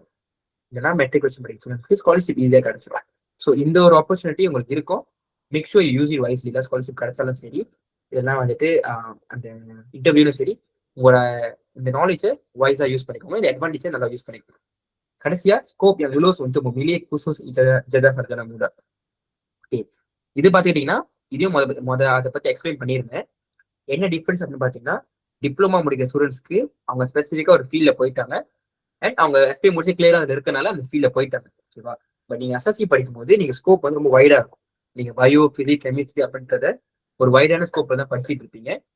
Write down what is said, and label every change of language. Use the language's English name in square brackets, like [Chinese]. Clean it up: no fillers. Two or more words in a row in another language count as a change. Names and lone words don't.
[Tamil] இல்லைன்னா மெட்ரிகுலேஷன் படிக்கிற ஸ்டூடெண்ட்ஸ்க்கு ஸ்காலர்ஷிப் ஈஸியா கிடைச்சிடும். ஸோ இந்த ஒரு ஆப்பர்ச்சுனிட்டி உங்களுக்கு இருக்கும். [English] make sure use it wisely. [Tamil] இல்லை ஸ்காலர்ஷிப் கிடைச்சாலும் சரி, இதெல்லாம் வந்துட்டு அந்த இன்டர்வியூலும் சரி, உங்களோட இந்த நாலேஜை [English] wisely use [Tamil] பண்ணிக்கோங்க. இந்த அட்வான்டேஜை நல்லா யூஸ் பண்ணிக்கோங்க. [Malay] கடைசியா ஸ்கோப் yang lulus untuk memilih khusus ijazah sarjana muda. [Tamil] ஓகே, இது பாத்துக்கிட்டீங்கன்னா இதையும் அதை பத்தி எக்ஸ்பிளைன் பண்ணியிருந்தேன். என்ன டிஃபரன்ஸ் அப்படின்னு பாத்தீங்கன்னா, டிப்ளமா முடிக்கிற ஸ்டூடெண்ட்ஸ்க்கு அவங்க ஸ்பெசிஃபிக்கா ஒரு ஃபீல்ட்ல போயிட்டாங்க அண்ட் அவங்க SPM முடிச்சு கிளியரா அதுல இருக்கனால அந்த ஃபீல்ட்ல போயிட்டாங்க. ஓகேவா? பட் நீங்க அசசி படிக்கும் போது நீங்க ஸ்கோப் வந்து ரொம்ப வைடா இருக்கும். நீங்க [English] bio physics chemistry [Tamil] அப்படின்றத ஒரு வைடான ஸ்கோப்ல தான் படிச்சுட்டு இருப்பீங்க.